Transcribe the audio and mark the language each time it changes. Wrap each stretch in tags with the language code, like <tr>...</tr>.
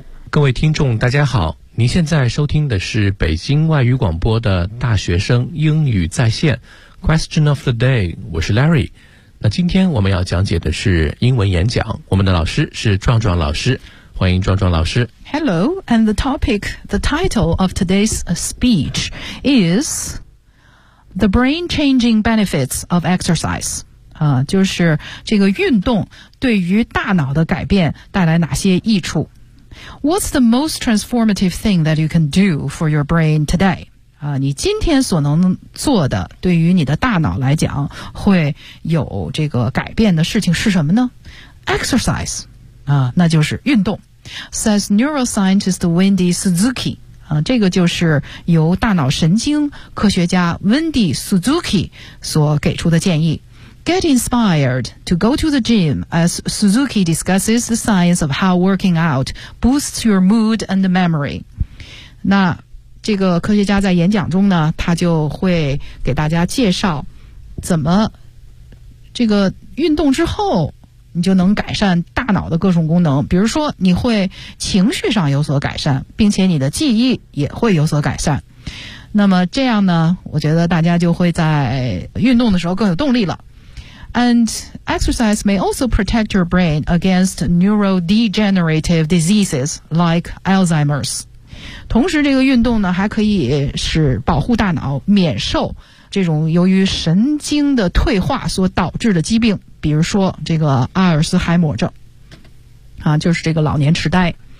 <zh>各位听众大家好，您现在收听的是北京外语广播的大学生英语在线 Question of the day， 我是 Larry。那今天我们要讲解的是英文演讲，我们的老师是壮壮老师，欢迎壮壮老师。</zh> <en>Hello， and the topic, the title of today's speech is The Brain Changing Benefits of Exercise。</en> <zh>就是这个运动对于大脑的改变带来哪些益处。</zh> <en>What's the most transformative thing that you can do for your brain today?</en> <zh>你今天所能做的对于你的大脑来讲会有这个改变的事情是什么呢？ Exercise, 那就是运动。</zh> <en>Says neuroscientist Wendy Suzuki,</en> <zh>这个就是由大脑神经科学家 Wendy Suzuki 所给出的建议。</zh> <en>Get inspired to go to the gym as Suzuki discusses the science of how working out boosts your mood and memory.</en> <zh>那这个科学家在演讲中呢，他就会给大家介绍怎么这个运动之后你就能改善大脑的各种功能，比如说你会情绪上有所改善，并且你的记忆也会有所改善。那么这样呢，我觉得大家就会在运动的时候更有动力了。</zh> <en>And exercise may also protect your brain against neurodegenerative diseases like Alzheimer's.</en> <zh>同时这个运动呢还可以使保护大脑免受这种由于神经的退化所导致的疾病，比如说这个阿尔斯海默症，就是这个老年痴呆。</zh>